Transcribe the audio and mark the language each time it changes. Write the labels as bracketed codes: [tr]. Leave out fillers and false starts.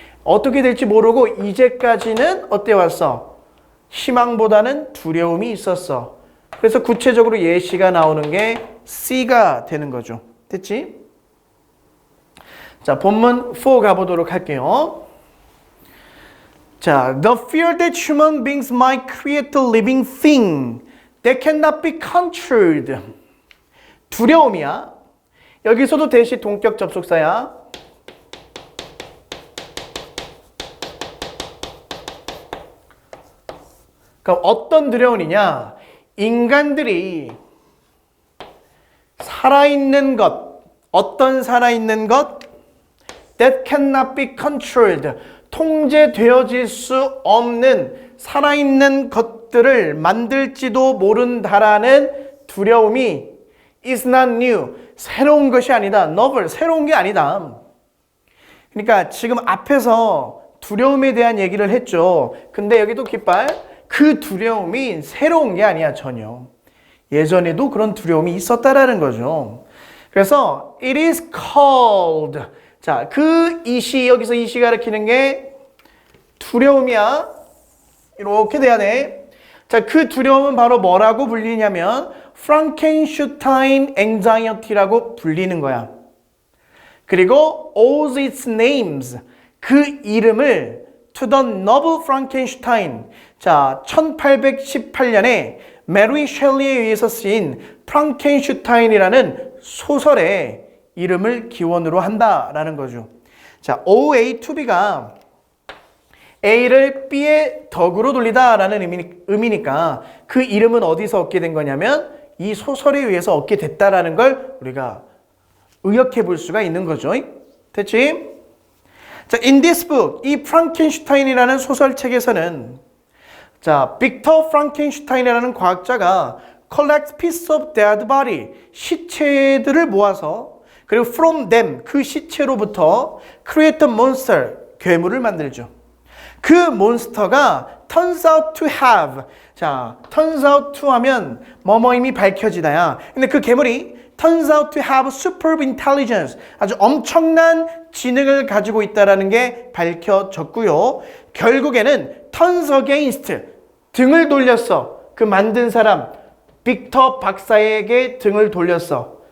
[ko] 어떻게 될지 모르고 이제까지는 어때 왔어? 희망보다는 두려움이 있었어. 그래서 구체적으로 예시가 나오는 게 C가 되는 거죠. 됐지? 자, 본문 4 가보도록 할게요. [en] 자, the fear that human beings might create a living thing that cannot be controlled. [ko] 두려움이야. 여기서도 대시 동격 접속사야. 그럼 어떤 두려움이냐? 인간들이 살아있는 것, 어떤 살아있는 것? [en] That cannot be controlled. [ko] 통제되어질 수 없는 살아있는 것들을 만들지도 모른다라는 두려움이 [en] is not new. [ko] 새로운 것이 아니다. novel. 새로운 게 아니다. 그러니까 지금 앞에서 두려움에 대한 얘기를 했죠. 근데 여기도 깃발. 그 두려움이 새로운 게 아니야, 전혀. 예전에도 그런 두려움이 있었다라는 거죠. 그래서 [en] it is called. [ko] 자, 그 이시, 여기서 이시 가리키는 게 두려움이야. 이렇게 돼야 돼. 자, 그 두려움은 바로 뭐라고 불리냐면 Frankenstein anxiety라고 불리는 거야. 그리고 [en] owes its names. [ko] 그 이름을 [en] to the novel Frankenstein. [ko] 자, 1818년에 메리 셸리에 의해서 쓰인 프랑켄슈타인이라는 소설의 이름을 기원으로 한다라는 거죠. 자, OA to B가 A를 B의 덕으로 돌리다라는 의미니까 그 이름은 어디서 얻게 된 거냐면 이 소설에 의해서 얻게 됐다라는 걸 우리가 의역해 볼 수가 있는 거죠. 됐지? 자, [en] in this book, [ko] 이 프랑켄슈타인이라는 소설책에서는 자, 빅터 프랑켄슈타인이라는 과학자가 [en] collect piece of dead body, [ko] 시체들을 모아서 그리고 [en] from them, [ko] 그 시체로부터 [en] create a monster, [ko] 괴물을 만들죠. 그 몬스터가 [en] turns out to have, [ko] 자, [en] turns out to [ko] 하면 뭐뭐임이 밝혀지다야. 근데 그 괴물이 [en] turns out to have superb intelligence, [ko] 아주 엄청난 지능을 가지고 있다는 게 밝혀졌고요. 결국에는 [en] turns against, [ko] 등을 돌렸어. 그 만든 사람 빅터 박사에게 등을 돌렸어.